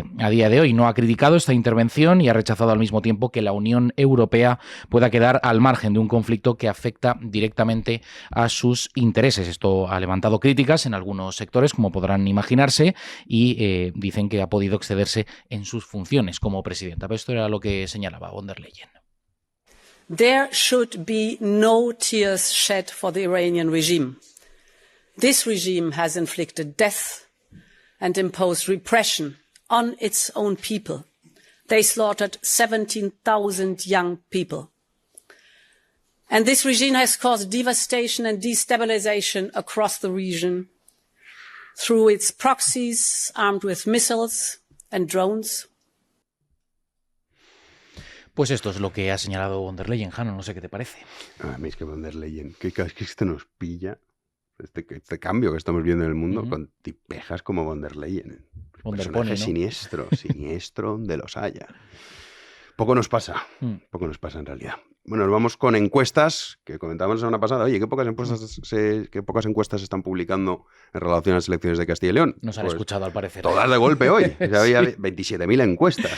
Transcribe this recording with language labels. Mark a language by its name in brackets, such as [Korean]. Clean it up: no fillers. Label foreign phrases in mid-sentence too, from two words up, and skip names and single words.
[Spanish] A día de hoy no ha criticado esta intervención y ha rechazado al mismo tiempo que la Unión Europea pueda quedar al margen de un conflicto que afecta directamente a sus intereses. Esto ha levantado críticas en algunos sectores, como podrán imaginarse, y dicen que ha podido excederse en sus funciones como presidenta. Pero esto era lo que señalaba von der Leyen. [English] There should be no tears shed for the Iranian regime. This regime has inflicted death and imposed repression on its own people. They slaughtered 17,000 young people. And this regime has caused devastation and destabilization across the region. through its proxies armed with missiles and drones. [Spanish] Pues esto es lo que ha señalado von der Leyen. Jano, no sé qué te parece. A mí es que von der Leyen, que esto nos pilla, este cambio que estamos viendo en el mundo, con tipejas como von der Leyen. Von der Personaje Pony, ¿no? siniestro donde los haya. Poco nos pasa en realidad. Bueno, nos vamos con encuestas que comentábamos la semana pasada. Oye, ¿qué pocas encuestas se están publicando en relación a las elecciones de Castilla y León? Nos han escuchado, al parecer. Todas de golpe hoy. Había 27.000 encuestas.